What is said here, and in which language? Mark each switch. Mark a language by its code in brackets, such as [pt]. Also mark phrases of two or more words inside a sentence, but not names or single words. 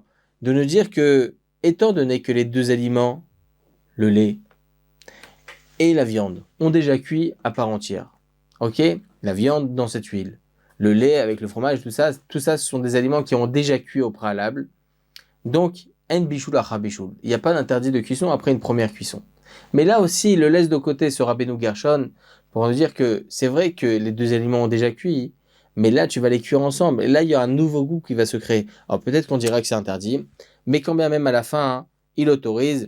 [fr] De nous dire que, étant donné que les deux aliments, le lait et la viande, ont déjà cuit à part entière, la viande dans cette huile, le lait avec le fromage, tout ça, ce sont des aliments qui ont déjà cuit au préalable. [he] Donc, אין בישול אחר בישול. [fr] Il n'y a pas d'interdit de cuisson après une première cuisson. Mais là aussi, il le laisse de côté, ce Rabbeinu Gershon, pour nous dire que c'est vrai que les deux aliments ont déjà cuit, mais là, tu vas les cuire ensemble. Et là, il y a un nouveau goût qui va se créer. Alors peut-être qu'on dira que c'est interdit, mais quand bien même à la fin, hein, il autorise.